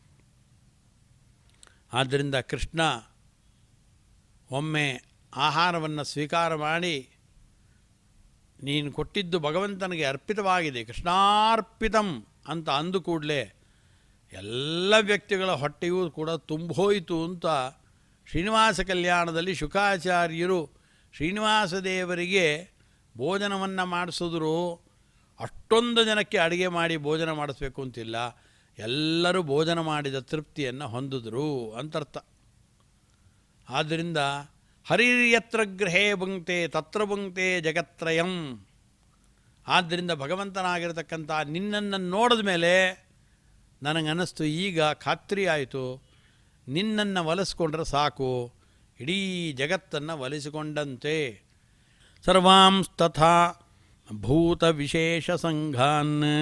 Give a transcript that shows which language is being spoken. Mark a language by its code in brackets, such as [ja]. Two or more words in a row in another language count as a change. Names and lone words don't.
[kn] ಆದ್ದರಿಂದ ಕೃಷ್ಣ ಒಮ್ಮೆ ಆಹಾರವನ್ನು ಸ್ವೀಕಾರ ಮಾಡಿ, ನೀನು ಕೊಟ್ಟಿದ್ದು ಭಗವಂತನಿಗೆ ಅರ್ಪಿತವಾಗಿದೆ, ಕೃಷ್ಣಾರ್ಪಿತಂ ಅಂತ ಅಂದು ಕೂಡಲೇ ಎಲ್ಲ ವ್ಯಕ್ತಿಗಳ ಹೊಟ್ಟೆಯೂ ಕೂಡ ತುಂಬೋಯಿತು ಅಂತ ಶ್ರೀನಿವಾಸ ಕಲ್ಯಾಣದಲ್ಲಿ ಶುಕಾಚಾರ್ಯರು ಶ್ರೀನಿವಾಸ ದೇವರಿಗೆ ಭೋಜನವನ್ನು ಮಾಡಿಸಿದ್ರು. ಅಷ್ಟೊಂದು ಜನಕ್ಕೆ ಅಡುಗೆ ಮಾಡಿ ಭೋಜನ ಮಾಡಿಸ್ಬೇಕು ಅಂತಿಲ್ಲ, ಎಲ್ಲರೂ ಭೋಜನ ಮಾಡಿದ ತೃಪ್ತಿಯನ್ನು ಹೊಂದಿದ್ರು ಅಂತರ್ಥ. [sa] ಆದ್ದರಿಂದ ಹರಿರ್ಯತ್ರ ಗೃಹೇ ಭುಂಕ್ತೆ ತತ್ರ ಭುಂಕ್ತೆ ಜಗತ್ರಯಂ. [kn] ಆದ್ದರಿಂದ ಭಗವಂತನಾಗಿರತಕ್ಕಂಥ ನಿನ್ನನ್ನು ನೋಡಿದ ಮೇಲೆ ನನಗನ್ನಿಸ್ತು, ಈಗ ಖಾತ್ರಿ ಆಯಿತು, ನಿನ್ನನ್ನು ಒಲಿಸ್ಕೊಂಡ್ರೆ ಸಾಕು, ಇಡೀ ಜಗತ್ತನ್ನು ಒಲಿಸಿಕೊಂಡಂತೆ. [sa] ಸರ್ವಾಂಸ್ತಥಾ ಭೂತ ವಿಶೇಷ ಸಂಘಾನ್.